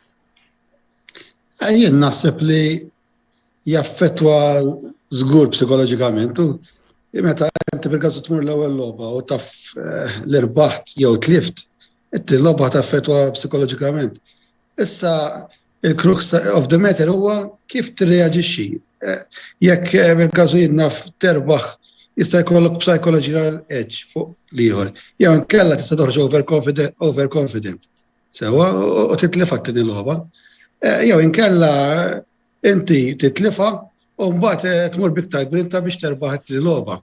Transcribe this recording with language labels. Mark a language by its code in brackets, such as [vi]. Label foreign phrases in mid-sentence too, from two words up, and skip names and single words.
[mt] Jien naħseb li jaffettwa żgur psikoloġikament u meta inti per-każu tmur l-ewwel logħba u taf l-irbaħt jew tlift, it-logħba taffettwa psikoloġikament. Issa il- [en] crux of the matter [mt] huwa kif tirreaġixxi. Jekk per-każu jinnaf terbaħ jista' jkollok [en] psychological edge [mt] fuq l-ieħor. Jew inkella tista' toħroġ overconfident. Sewa u titlifha t-tieni logħba. Jew inkella inti titlifa u mbagħad tmur biktar grinta biex terbaħ it-tieni logħba.